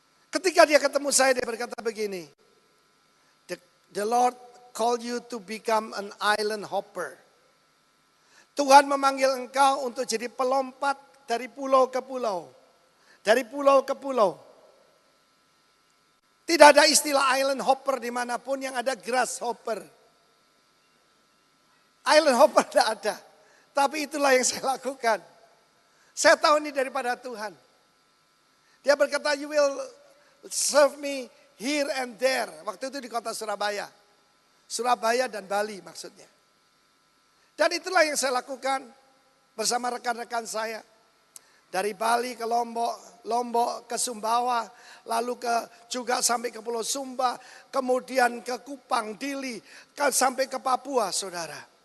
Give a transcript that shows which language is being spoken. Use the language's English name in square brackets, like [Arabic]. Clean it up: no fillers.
[Indonesian] Ketika dia ketemu saya, dia berkata begini, [English] The Lord called you to become an island hopper. [Indonesian] Tuhan memanggil engkau untuk jadi pelompat dari pulau ke pulau. Dari pulau ke pulau. Tidak ada istilah island hopper dimanapun, yang ada grasshopper. Island hopper tidak ada. Tapi itulah yang saya lakukan. Saya tahu ini daripada Tuhan. Dia berkata, [English] you will serve me here and there. [Indonesian] Waktu itu di kota Surabaya. Surabaya dan Bali maksudnya. Dan itulah yang saya lakukan bersama rekan-rekan saya. Dari Bali ke Lombok, Lombok ke Sumbawa, lalu juga sampai ke Pulau Sumba, kemudian ke Kupang, Dili, sampai ke Papua, saudara.